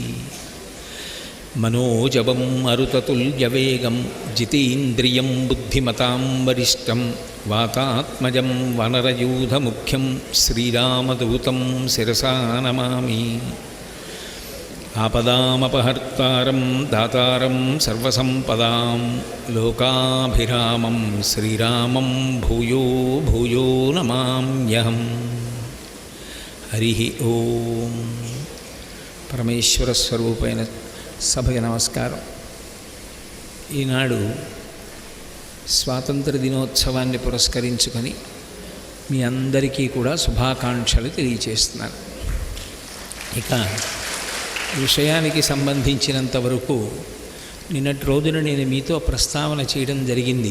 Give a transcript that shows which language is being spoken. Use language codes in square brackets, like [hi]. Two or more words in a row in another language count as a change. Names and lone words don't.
[sa] मनोजवं मरुततुल्यवेगं जितेन्द्रियं बुद्धिमतां वरिष्ठं वातात्मजं वनरयूथमुख्यं श्रीरामदूतं शिरसा नमामि। आपदामपहर्तारं दातारं सर्वसम्पदां लोकाभिरामं श्रीरामं भूयो भूयो नमाम्यहम्। हरिः ओम। [te] పరమేశ్వర స్వరూపైన సభకి నమస్కారం. ఈనాడు స్వాతంత్ర దినోత్సవాన్ని పురస్కరించుకొని మీ అందరికీ కూడా శుభాకాంక్షలు తెలియజేస్తున్నాను. ఇక విషయానికి సంబంధించినంత వరకు నిన్నటి రోజున నేను మీతో ప్రస్తావన చేయడం జరిగింది.